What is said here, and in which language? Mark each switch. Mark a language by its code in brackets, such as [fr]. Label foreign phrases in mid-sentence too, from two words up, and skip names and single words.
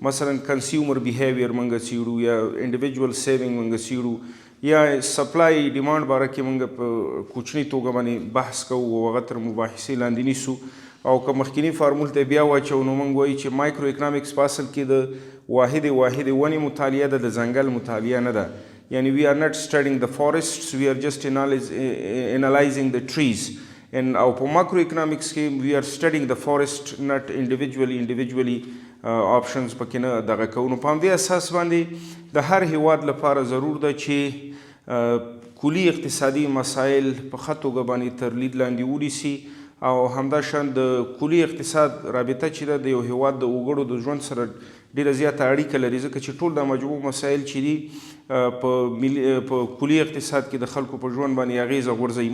[ps] مثلا [en] consumer behavior [ps] موږ څیړو یا [en] individual saving [ps] موږ څیړو یا [en] supply demand [ps] باره کې موږ په کوچني توګه باندې بحث کوو او هغه تر مباحثې لاندې نیسو. او که مخکینی فارمول ته بیا واچو نو موږ وایو چې [en] microeconomics [ps] په اصل کې د واحد ونې مطالعه ده، د ځنګل مطالعه نه ده. [en] یعنی we are not studying the forests, we are just analyzing the trees. [ps] او په [en] macroeconomics [ps] کې [en] we are studying the forest, not individually options [ps] پکې نه دغه کوو. نو په همدې اساس باندې د هر هیواد لپاره ضرور ده چې کلي اقتصادي مسایل په ښه توګه باندې تر لید لاندې ونیسي او همداشان د کلي اقتصاد رابطه چې ده د یو هیواد د وګړو د ژوند سره ډیره زیاته اړیکه لري، ځکه چې ټول دا مجموع مسایل چې دي په کلي اقتصاد کې د خلکو په ژوند باندې اغیزه غورځوي.